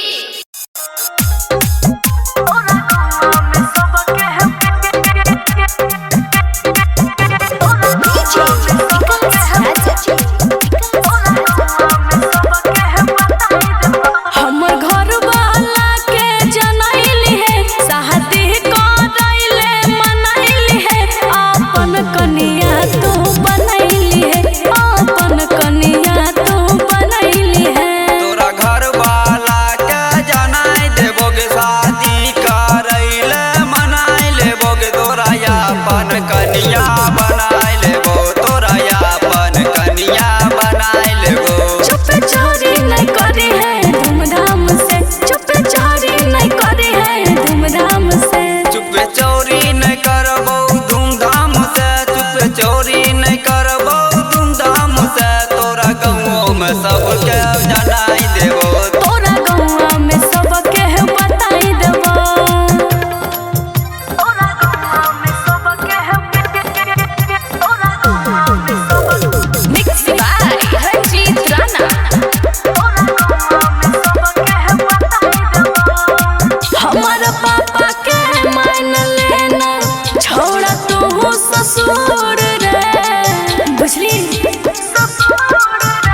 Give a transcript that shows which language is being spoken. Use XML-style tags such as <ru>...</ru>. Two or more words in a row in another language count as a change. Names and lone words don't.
<mai>हमर घर वाला के जनैली है शादी करैले मनैली है अपन कनिया तू बनैली है अपन कनिया तू बनैली है तोरा घर वाला के जनाई देबोगे शादी करैले मनाई लेबोगे तोरा अपन कनिया बनाई लेबो तोरा अपन कनिया बनाई लेबो चुप चोरी नहीं करे है धूमधाम से चुप चोरी नहीं करे है धूमधाम से चुप चोरी नहीं करबो धूमधाम से चुप चोरी नहीं करबो धूमधाम से तोरा गाँव में सबके जनाई देबो तोरा गौवा में सबके बताई देबो तोरा गौवा में सबके तोरा गौवा में सब</mai> <en>mix by</en> <mai>रंजीत राणा तोरा गौवा में सबके बताई देबो हमर पापा के मान लेना छोड़ा तू ससुर रे बुझली ससुर रे</mai>